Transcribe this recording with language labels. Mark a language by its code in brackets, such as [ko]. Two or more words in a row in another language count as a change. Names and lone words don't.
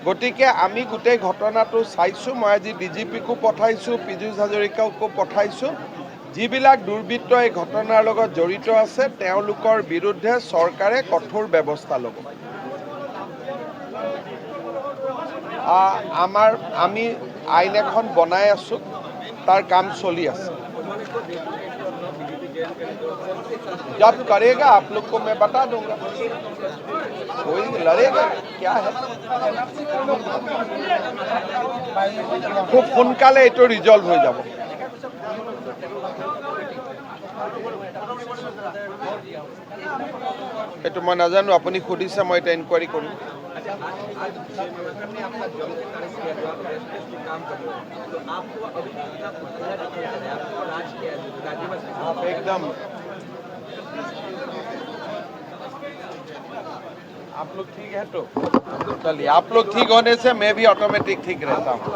[as] গতিকে আমি গোটেই ঘটনাটো চাইছোঁ। মই আজি DGPকো পঠাইছোঁ, পীযুষ হাজৰিকাকো পঠাইছোঁ। যিবিলাক দুৰ্বৃত্ত এই ঘটনাৰ লগত জড়িত আছে তেওঁলোকৰ বিৰুদ্ধে চৰকাৰে কঠোৰ ব্যৱস্থা ল'ব। আমি আইন এখন বনাই আছোঁ, তাৰ কাম চলি আছে। [hi] जब करेगा आप लोग को मैं बता दूंगा। कोई लड़ेगा क्या है, [as] খুব সোনকালে এইটো ৰিজল্ভ হৈ যাব। এইটো মই নাজানো, আপুনি সুধিছে, মই এটা ইনকুৱাৰী কৰিম। [hi] एकदम आप लोग ठीक है तो चलिए, आप लोग ठीक होने से मैं भी ऑटोमेटिक ठीक रहता हूँ।